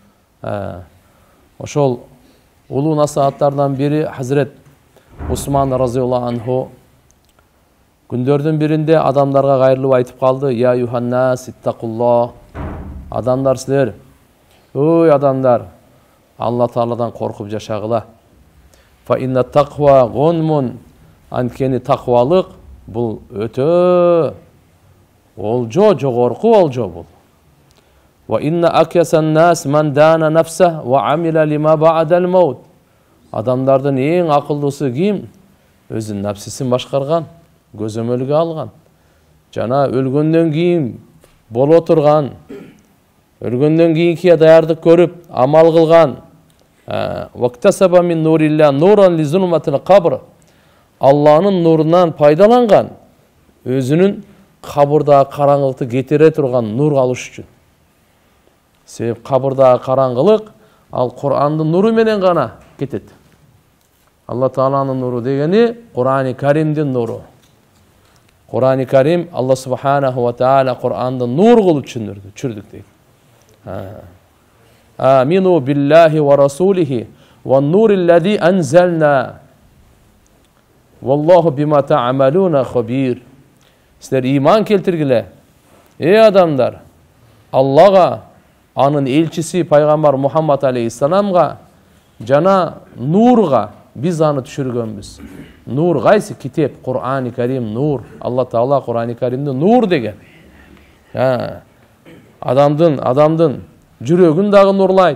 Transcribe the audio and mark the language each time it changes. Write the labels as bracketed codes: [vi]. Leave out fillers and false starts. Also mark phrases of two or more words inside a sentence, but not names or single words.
[ky] Ошол улуу насааттардан бири Хазрет Усман [ar] رضي الله عنه [ky] күндөрдүн биринде адамдарга кайрылып айтып калды: [ar] "يا أيها الناس اتقوا الله". [ky] Адамдар, силер, ой адамдар, Алла Тааладан коркуп жашагыла. [ar] فإن التقوى غنم, [ky] анткени таквалык бул өтө олжо, жогорку олжо бул. [ar] وإن أكيس الناس من دان نفسه وعمل لما بعد الموت. [ky] Адамдардын эң акылдуусу ким? Өзүнүн нафсисин башкарган, көзөмөлгө алган, жана өлгөндөн кийин боло турган, өлгөндөн кийинки даярдык көрүп, амал кылган. [ar] واكتسب من نور الله نورا لظلمة القبر. [ky] Алланын нурунан пайдаланган, өзүнүн кабырдагы караңгылыкты кетире турган нур алыш үчүн. Себеп кабырдагы караңгылык ал Кур'андын нуру менен гана кетет. Алла Тааланын нуру дегени Кур'ан-ы Каримдин нуру. Кур'ан-ы Карим Алла [ar] سبحانه وتعالى [ky] Кур'андын нур кылып түшүрдүк дейт. [ar] آمنوا بالله ورسوله والنور الذي أنزلنا. والله بما تعملون خبير. [ky] Силер иман келтиргиле, эй адамдар, Аллага, анын элчиси пайгамбар Мухаммад алейхиссаламга жана нурга биз аны түшүргөнбүз. Нур кайсы? Китеп, Кур'ан-ы Карим нур. Алла Таала Кур'ан-ы Каримди нур деген. Адамдын жүрөгүн дагы нурлайт.